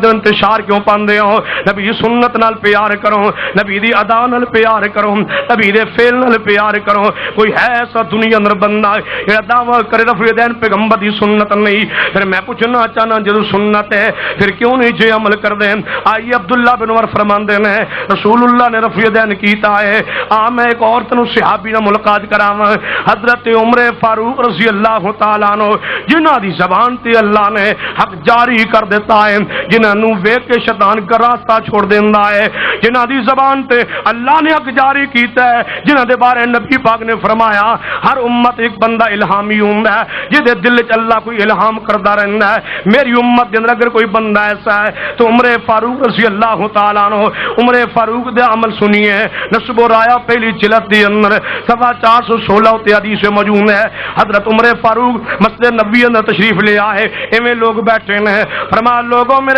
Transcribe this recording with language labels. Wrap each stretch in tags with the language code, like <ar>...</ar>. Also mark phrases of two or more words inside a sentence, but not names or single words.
<pa>انتشار کیوں پاندے ہو نبی سنت نال پیار کرو نبی دی ادا نال پیار کرو نبی دے فعل نال پیار کرو کوئی ہے ایسا دنیا اندر بندہ جڑا دعویٰ کرے رفع الیدین پیغمبر دی سنت نہیں پھر میں پوچھنا چاہنا جدو سنت ہے پھر کیوں نہیں جے عمل کر دیں آئیے عبداللہ بن عمر فرماندے ہیں رسول اللہ نے رفع الیدین کیتا ہے میں ایک عورت نو صحابی نال ملاقات کراواں حضرت عمر فاروق رضی اللہ تعالیٰ عنہ جنہاں دی زبان تے اللہ نے حق جاری کر دیتا ہے جنہاں نو ویکھ کے شیطان کا راستہ چھوڑ دیندا ہے جنہاں دی زبان تے اللہ نے حق جاری کیتا ہے جنہاں دے بارے نبی پاک نے فرمایا ہر امت ایک بندہ الہامی ہوندا ہے جدے دل وچ اللہ کوئی الہام کردا رہندا ہے میری امت دے اندر اگر کوئی بندہ ایسا ہے تو عمر فاروق رضی اللہ تعالیٰ عنہ عمر فاروق دے عمل سنیے نسب و رایا پہلی جلد دے اندر صفحہ 416 تے حدیث موجود ہے حضرت عمر فاروق مسجد نبوی اندر تشریف لے آئے ایویں لوگ بیٹھے ہیں فرمایا لوگوں میرے</pa>